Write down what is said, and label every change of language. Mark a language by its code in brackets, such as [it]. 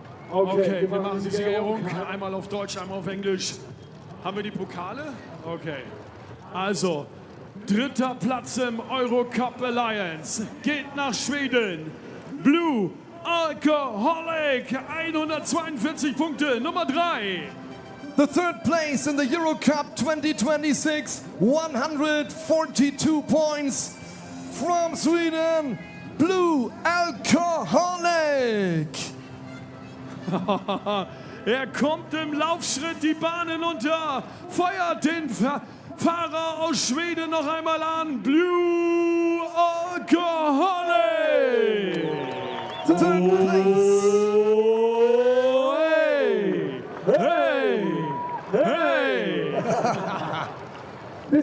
[de] Okay, wir machen die Siegerehrung. Einmal auf Deutsch, einmal auf Englisch. Haben wir die Pokale? Okay. Also, dritter Platz im Eurocup Alliance geht nach Schweden. Blue Alcoholic, 142 Punkte, Nummer 3. [en] The third place in the Euro Cup 2026, 142 points from Sweden, Blue Alcoholic. [de] Er kommt im Laufschritt die Bahn hinunter, feuert den Fahrer aus Schweden noch einmal an. [en] Blue Alcoholic. Third place. Oh, hey, hey, hey.